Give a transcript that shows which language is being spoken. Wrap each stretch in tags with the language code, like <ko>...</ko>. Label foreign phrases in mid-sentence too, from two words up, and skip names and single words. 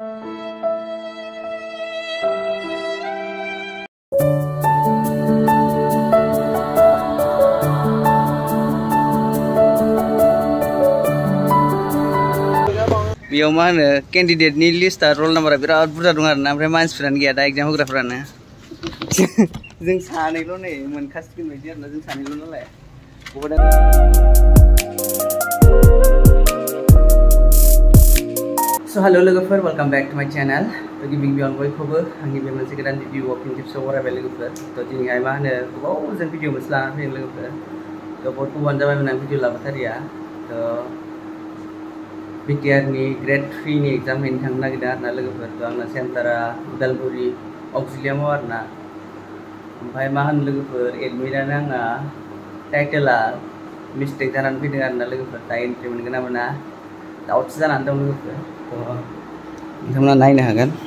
<brx>बेयाव मा होनो</brx> <en>candidateनि listआ roll numberआ</en> <brx>बिराद बुरजा दं आरोना ओमफ्राय मानसिफोरानो गैया दा एगजाम होग्राफोरानो जों सानैल' नै मोनखासिगोन बायदि आरोना जों सानैल' नालाय</brx> <en>So hello</en> <brx>लोगोफोर</brx> <en>welcome back to my channel</en> <brx>तो गिबिं गिबियावनो बयखौबो आंनि बे मोनसे गोदान भिडिअ फिन टिप्सआव बरायबाय लोगोफोर तो दिनैहाय मा होनो गोबाव जों भिडिअ मोनसे लानानै फैदों लोगोफोर तो बहुत गोबावानो जाबायमोन आं भिडिअ लाबोथारिया तो बिटिआरनि</brx> <en>grade 3 नि exam</en> <brx>हैनो थांनो नागिरदों आरोना लोगोफोर तो आंना सेन्टारा उदालगुरि अक्जिलियामाव आरोना ओमफ्राय मा होनो लोगोफोर एडमिटआनो आंना</brx> <en>titleआ mistake</en> <brx>जानानै फैदों आरोना लोगोफोर दा एन्ट्रि मोनगोन ना मोना डाउटसो जानानै दं लोगोफोर नोंथांमोना नायनो हागोन</brx>